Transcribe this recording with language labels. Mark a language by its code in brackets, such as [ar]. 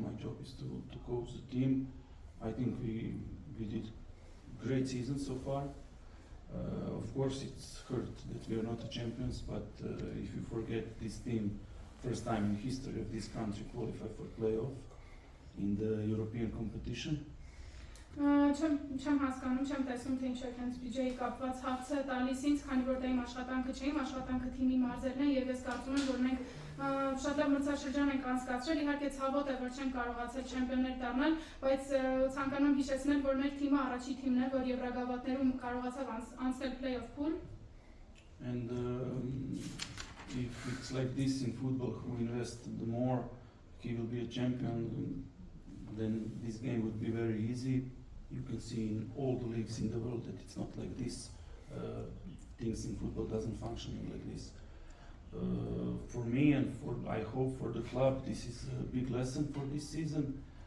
[en] My job is to coach the team. I think we did great season so far. Of course, it's hurt that we are not the champions, but if you forget this team, first time in history of this country qualify for playoff in the European competition. [hy] Չեմ հասկանում, չեմ տեսնում, թե ինչ եք հենց բյուջեի կապված հարցը տալիս ինձ, քանի որ դա իմ աշխատանքը չէ, իմ աշխատանքը թիմի մարզերն են եւ ես կարծում եմ, որ մենք շատ լավ մրցաշրջան ենք անցկացրել, իհարկե ցավոտ է, որ չենք կարողացել չեմպիոններ դառնալ, բայց ցանկանում եմ հիշեցնել, որ մեր թիմը առաջի թիմն է, որ Եվրագավաթներում կարողացավ անցնել play-off pool. [en] And if it's like this in football, who invests the more, he will be a champion. Then this game would be very easy. You can see in all the leagues in the world that it's not like this. Things in football doesn't function like this. For me and I hope for the club, this is a big lesson for this season.